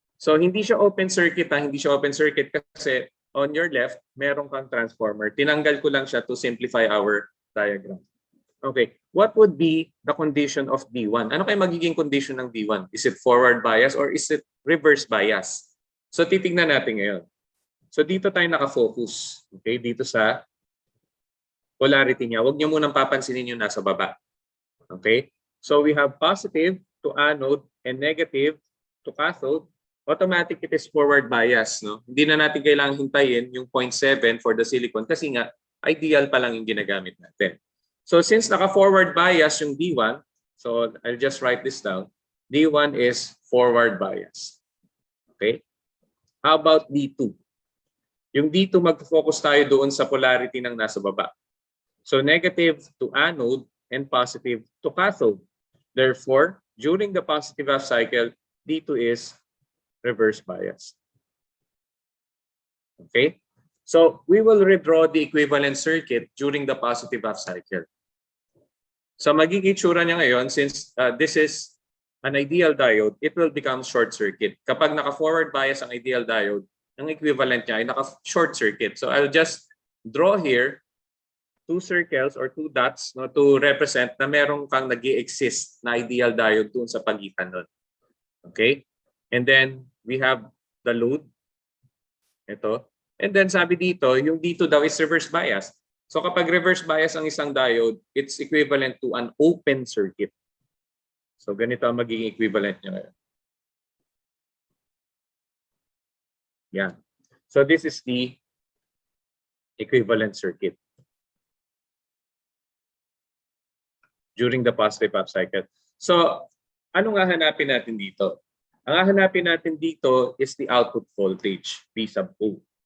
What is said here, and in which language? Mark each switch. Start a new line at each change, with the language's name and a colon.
Filipino: So hindi siya open circuit, hindi siya open circuit kasi on your left, meron kang transformer. Tinanggal ko lang siya
English: to simplify our diagram. Okay, what would be the condition of D1?
Filipino: Ano kayo magiging
English: condition ng D1? Is it forward bias or is it reverse bias?
Filipino: So titingnan natin ngayon. So dito tayo nakafocus. Okay, dito sa polarity niya. Huwag niyo munang papansinin yung nasa baba.
English: Okay, so we have positive to anode and negative to cathode. Automatic it is forward bias.
Filipino: No? Hindi na natin kailangang hintayin yung 0.7 for the silicon kasi nga ideal pa lang yung ginagamit natin.
English: So since
Filipino: naka-forward bias yung
English: D1, so I'll just write this down. D1 is forward bias. Okay? How about D2?
Filipino: Yung D2, mag-focus tayo doon sa polarity ng nasa baba.
English: So negative to anode and positive to cathode. Therefore, during the positive half cycle, D2 is reverse bias. Okay? So we will redraw the equivalent circuit during the positive half cycle.
Filipino: So magiging itsura niya ngayon,
English: since this is an ideal diode, it will become short circuit.
Filipino: Kapag naka-forward bias ang ideal diode, ang equivalent niya ay naka-short circuit.
English: So I'll just draw here two circles or two dots, no, to represent
Filipino: na meron kang nag-i-exist na ideal diode doon sa pagitan nun.
English: Okay? And then we have the load.
Filipino: Ito. And then sabi dito, yung dito daw is reverse bias.
English: So
Filipino: kapag
English: reverse bias ang isang diode, it's equivalent to an open circuit.
Filipino: So ganito ang magiging equivalent niya ngayon.
English: Yeah. So this is the equivalent circuit during the positive half cycle.
Filipino: So anong hahanapin natin dito? Ang hahanapin natin dito is
English: the output voltage,
Filipino: V sub O.